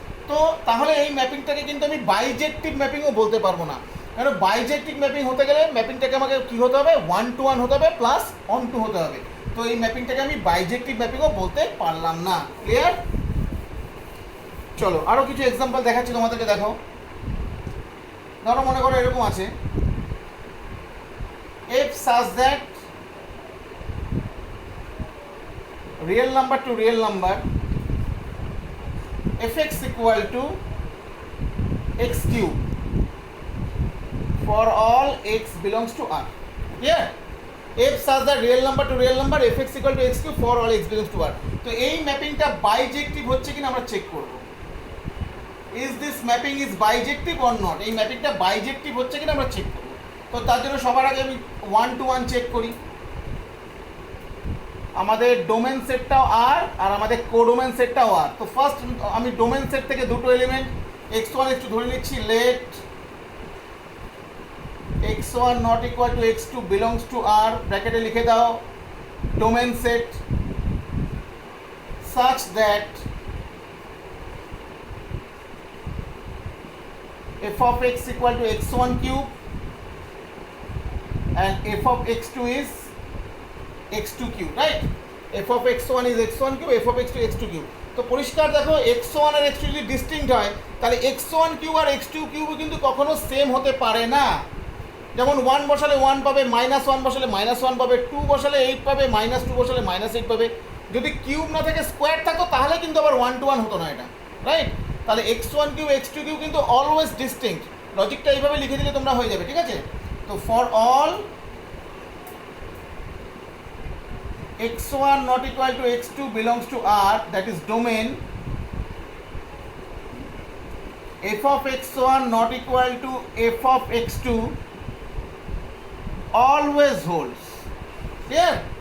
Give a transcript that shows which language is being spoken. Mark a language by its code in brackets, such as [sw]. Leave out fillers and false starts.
[bn] তো তাহলে এই ম্যাপিংটাকে কিন্তু আমি বাইজেক্টিভ ম্যাপিংও বলতে পারবো না, কারণ বাইজেক্টিভ ম্যাপিং হতে গেলে ম্যাপিংটাকে আমাকে কী হতে হবে, 1-to-1 হতে হবে প্লাস অন-টু হতে হবে। তো এই ম্যাপিংটাকে আমি বাইজেক্টিভ ম্যাপিংও বলতে পারলাম না, ক্লিয়ার? চলো আরও কিছু এক্সাম্পল দেখাচ্ছি তোমাদেরকে, দেখো। ধরো মনে করো এরকম আছে, [en] if such that real number to real number fx equal to x cube for all x belongs to R. Yeah, if such that real number to real number fx equal to x cube for all x belongs to R. [bn] তো এই ম্যাপিংটা বাইজেক্টিভ হচ্ছে কিনা আমরা check করব। [en] is this mapping is bijective or not? [bn] এই ম্যাপিংটা বাইজেক্টিভ হচ্ছে কিনা আমরা চেক করব। তো তার জন্য সবার আগে আমি 1-to-1 চেক করি। আমাদের ডোমেন সেটটাও আর আমাদের কোডোমেন সেটটাও আর। তো ফার্স্ট আমি ডোমেন সেট থেকে দুটো এলিমেন্ট x1 x2 ধরে নিচ্ছি। [en] let x1 not equal to x2 belongs to R, [bn] ব্র্যাকেটে লিখে দাও domain set [en] such that f of x equal to x1 cube and f of x2 is x2 cube, right? f of x1 is x1 cube, f of x2 x2 cube. [bn] তো পরিষ্কার দেখো x1 আর x2 যদি distinct হয় তাহলে x1 cube আর x2 cube কিন্তু কখনো same হতে পারে না। যেমন 1 বসালে 1 পাবে, -1 বসালে -1 পাবে, 2 বসালে 8 পাবে, -2 বসালে -8 পাবে। যদি কিউব না থাকে স্কোয়ার থাকতো তাহলে কিন্তু আবার 1-to-1 হতো না এটা, রাইট? তাহলে x1 কিউব x2 কিউব কিন্তু অলওয়েজ ডিস্টিংক্ট। লজিকটা এইভাবে লিখে দিলে তোমরা হয়ে যাবে, ঠিক আছে? তো [en] For all x1 not equal to x2 belongs to R, that is domain, f of x1 not equal to f of x2 always holds. Clear?